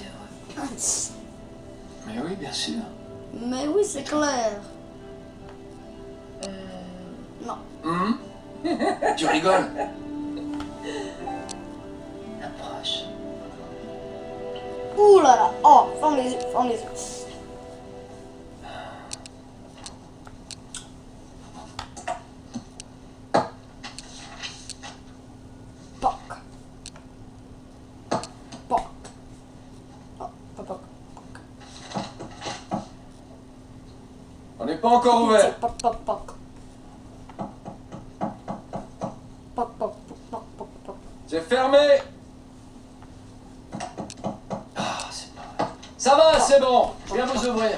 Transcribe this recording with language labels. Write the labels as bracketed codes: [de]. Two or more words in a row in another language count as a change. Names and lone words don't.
[fr] Mais oui, bien sûr. Mais oui, c'est clair. Non. Hum? Tu rigoles? Approche. Ouh là là. Oh, ferme les yeux, ferme les yeux. Poc. Poc. Oh, poc, poc. On n'est pas encore ouvert. Poc, poc, poc. Poc, poc, poc, poc, poc. C'est fermé. Ah, c'est pas vrai. Ça va, c'est bon. Je viens vous ouvrir.